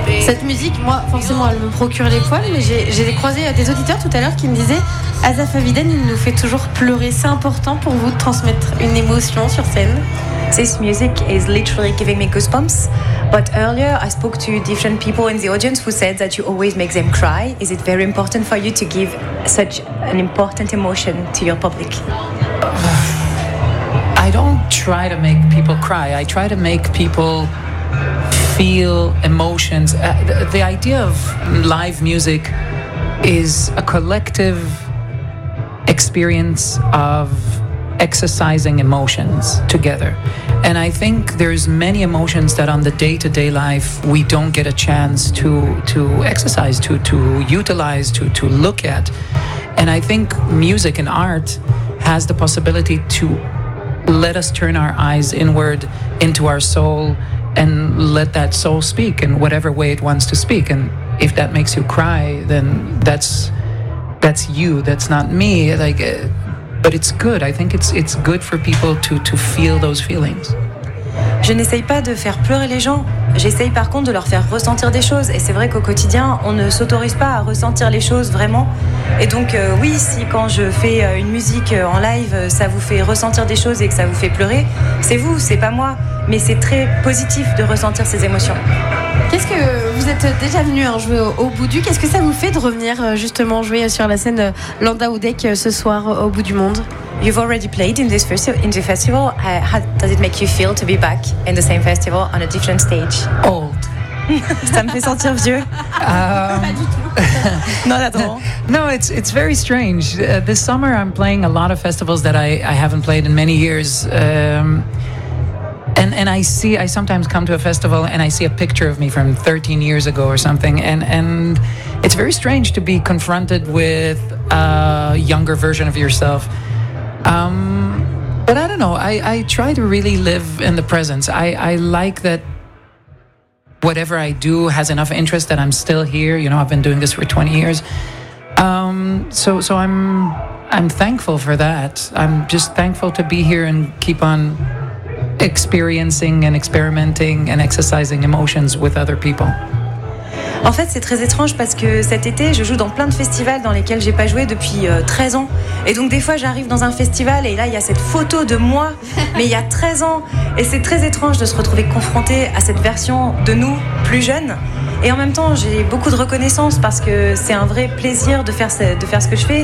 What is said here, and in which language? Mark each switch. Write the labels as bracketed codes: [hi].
[fr] Cette musique, moi, forcément, elle me procure les poils, mais j'ai croisé des auditeurs tout à l'heure qui me disaient « Asaf Avidan, il nous fait toujours pleurer. C'est important pour vous de transmettre une émotion sur scène ?» [en] This music is literally giving me goosebumps. But earlier, I spoke to different people in the audience who said that you always make them cry. Is it very important for you to give such an important emotion to your public? I don't try to make people cry. I try to make people feel emotions. The idea of live music is a collective experience of exercising emotions together. And I think there's many emotions that on the day-to-day life we don't get a chance to exercise, to utilize, to look at. And I think music and art has the possibility to let us turn our eyes inward into our soul and let that soul speak in whatever way it wants to speak. And if that makes you cry, then that's you, that's not me. Like, but it's good. I think it's good for people to feel those feelings. [fr] Je n'essaye pas de faire pleurer les gens. J'essaye par contre de leur faire ressentir des choses. Et c'est vrai qu'au quotidien, on ne s'autorise pas à ressentir les choses vraiment. Et donc oui, si quand je fais une musique en live, ça vous fait ressentir des choses et que ça vous fait pleurer, c'est vous, c'est pas moi. Mais c'est très positif de ressentir ces émotions. Qu'est-ce que vous êtes déjà venu jouer au bout du monde ? Qu'est-ce que ça vous fait de revenir justement jouer sur la scène Landaudek ce soir au bout du monde ? [en] You've already played in the festival. How does it make you feel to be back in the same festival on a different stage? Old. [fr] Ça me fait sentir vieux. Pas du tout. Non, [en] no, it's very strange. This summer, I'm playing a lot of festivals that I haven't played in many years. And I sometimes come to a festival and I see a picture of me from 13 years ago or something. And it's very strange to be confronted with a younger version of yourself. But I don't know, I try to really live in the present. I like that whatever I do has enough interest that I'm still here. You know, I've been doing this for 20 years. So I'm thankful for that. I'm just thankful to be here and keep on experiencing and experimenting and exercising emotions with other people. [fr] En fait, c'est très étrange parce que cet été, je joue dans plein de festivals dans lesquels j'ai pas joué depuis 13 ans. Et donc, des fois, j'arrive dans un festival et là, il y a cette photo de moi, mais il y a 13 ans. Et c'est très étrange de se retrouver confronté à cette version de nous, plus jeune. Et en même temps, j'ai beaucoup de reconnaissance parce que c'est un vrai plaisir de faire ce que je fais.